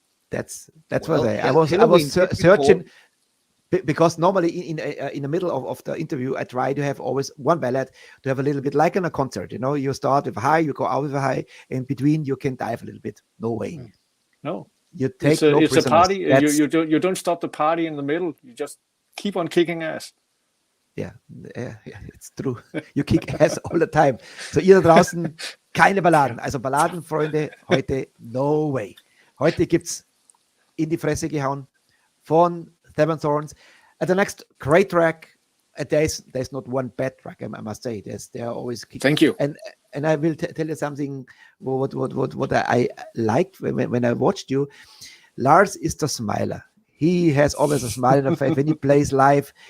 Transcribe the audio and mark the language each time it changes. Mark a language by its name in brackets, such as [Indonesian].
[English] That's what I was searching, because normally in the middle of the interview I try to have always one ballad to have a little bit like in a concert. You know, you start with a high, you go out with a high, in between you can dive a little bit. No way. No. You take it's a party. You don't stop the party in the middle. You just keep on kicking ass. Ja, it's true. You kick ass all the time. [German] So ihr da draußen, keine Balladen. Also Balladenfreunde, heute [English] no way. [German] Heute gibt's in die Fresse gehauen von Seven Thorns. [English] And the next great track, there's not one bad track, I must say. They're always kicking. Thank you. And I will tell you something what I liked when I watched you. Lars is the smiler. He has always a smile on the face when he plays live.